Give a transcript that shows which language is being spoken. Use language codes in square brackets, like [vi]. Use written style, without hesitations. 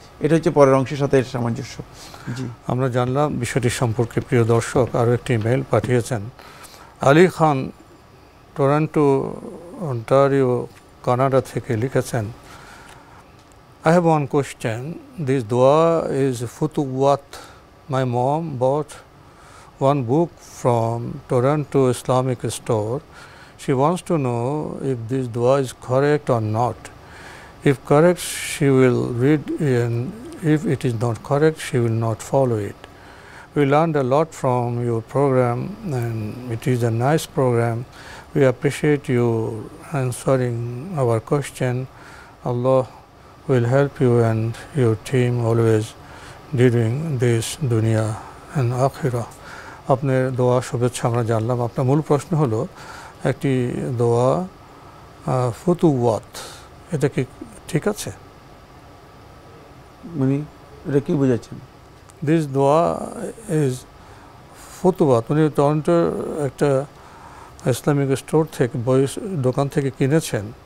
[bn] এটা হচ্ছে পরের অংশের সাথে সামঞ্জস্য। জি, আমরা জানলাম বিষয়টি সম্পর্কে। প্রিয় দর্শক, আরও একটি ইমেল পাঠিয়েছেন Ali Khan, Toronto Ontario, Canada থেকে লিখেছেন, [en] I have one question. This dua is Futuwat. My mom bought one book from Toronto Islamic store. She wants to know if this dua is correct or not. If correct, she will read, and if it is not correct, she will not follow it. We learned a lot from your program, and it is a nice program. We appreciate you answering our question. Allah will help you and your team always during this dunya and akhirah. [bn] আপনার দোয়া শুভেচ্ছা আমরা জানলাম। আপনার মূল প্রশ্ন হলো একটি দোয়া ফুতুওয়াত, এটা কি ঠিক আছে? এটা কি বোঝাচ্ছেন? [en] this দোয়া is ফুতুওয়াত, [bn] উনি টরন্টোর একটা ইসলামিক স্টোর থেকে, বই দোকান থেকে কিনেছেন।